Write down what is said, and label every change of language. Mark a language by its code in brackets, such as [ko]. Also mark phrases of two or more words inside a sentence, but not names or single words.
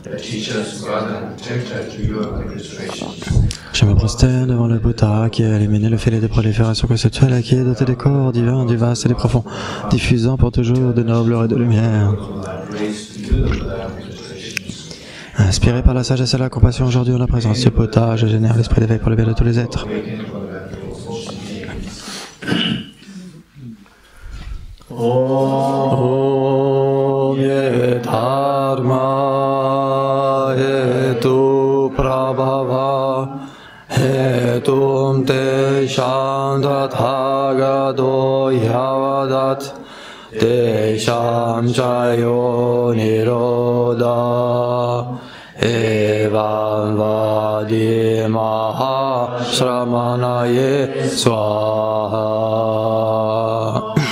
[fr] Je me prosterne devant le Bouddha qui a éliminé le filet de prolifération conceptuelle et qui est doté des corps divins, du vaste et des profonds, diffusant pour toujours de nobles raies de lumière. Inspiré par la sagesse et la compassion aujourd'hui en la présence du Bouddha, je génère l'esprit d'éveil pour le bien de tous les êtres. [sa] ॐ ये धर्म हेतु प्रभव हेतुं ते शान्ततगदो यवदत् ते शंचयो निरोद एवं वदि महा श्रमणये स्वाहा.